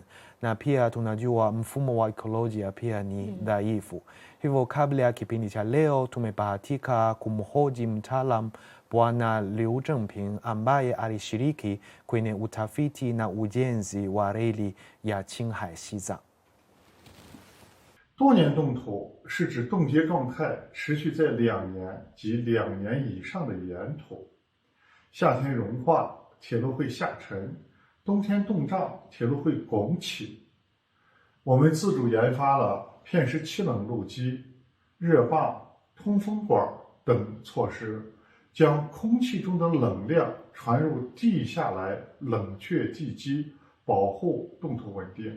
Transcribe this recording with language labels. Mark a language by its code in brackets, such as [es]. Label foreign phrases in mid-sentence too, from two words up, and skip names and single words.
[sw] Na pia tunajua mfumo wa ekolojia pia ni dhaifu. Hivyo kabla ya kipindi cha leo tumebahatika kumhoji mtaalam Bwana Liu Zhengping ambaye alishiriki kwenye utafiti na ujenzi wa reli ya Qinghai Xizang. [zh] 多年冻土是指冻结状态持续在2年及2年以上的岩土。夏天融化，铁路会下沉；冬天冻胀，铁路会拱起。我们自主研发了片式气冷路基、热泵、通风管等措施，将空气中的冷量传入地下来冷却地基，保护冻土稳定。